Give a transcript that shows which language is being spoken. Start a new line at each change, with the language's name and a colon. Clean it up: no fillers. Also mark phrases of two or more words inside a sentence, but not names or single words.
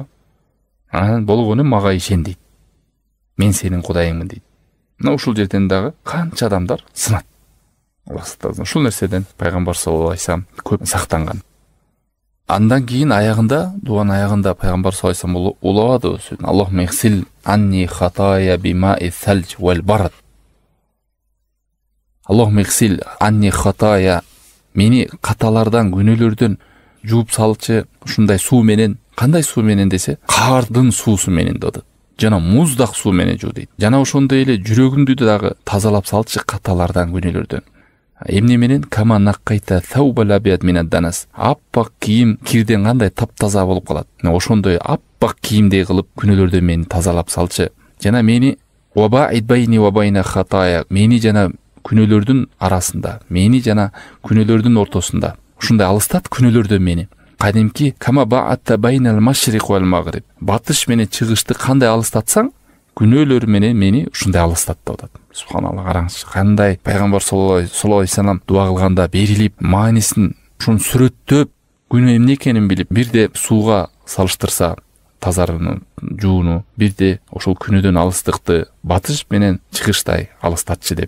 Kyrgyz: Анан болгону мага ишен дейт. Мен сенин кудайыңмын дейт. Мына ушул жерден дагы канча адамдар сынат. Аллах сактасын. Ушул нерседен пайгамбар
Arabic: صلى الله عليه وسلم
Kyrgyz: көп сактанган. Андан кийин аягында, дуан аягында пайгамбар
Arabic: صلى الله عليه وسلم
Kyrgyz: улабады сөзүн.
Arabic: اللهم اغسل عني خطاياي بماء الثلج والبرد. اللهم اغسل عني خطاياي,
Kyrgyz: мени каталардан, күнөөлөрдөн жууп салчы ушундай суу менен. Кандай суу менен десе, кардын суусу менен dedi. Жана муздак суу менен жуу дейт. Жана ошондой эле жүрөгүмдү дагы тазалап салчы каталардан, күнөөлөрдөн. Эмне менен?
Arabic: كما نقيت الثوب الأبيض من الدنس.
Kyrgyz: Аппак кийим кирден кандай таптаза болуп калат. Ошондой аппак кийимдей кылып күнөөлөрдөн мени тазалап салчы. Жана мени
Arabic: وباعد بيني وبين خطاياي.
Kyrgyz: Meni жана күнөөлөрдүн арасында, мени жана күнөөлөрдүн ортосунда. Ушундай алыстат күнөөлөрдөн мени.
Arabic: Кадимки كما باعدت بين المشرق والمغرب.
Kyrgyz: Батыш менен чыгышты кандай алыстатсаң, күнөөлөр менен мени ушундай алыстат деп атат. Субханалла, караңызчы, кандай пайгамбар
Arabic: صلى الله عليه وسلم
Kyrgyz: дуа кылганда берилип, маанисин ушуну сүрөттөп, күнөө эмне экенин билип, бирде сууга салыштырса тазарууну, жууну, бирде ошол күнөөдөн алыстыкты батыш менен чыгыштай алыстатчы деп.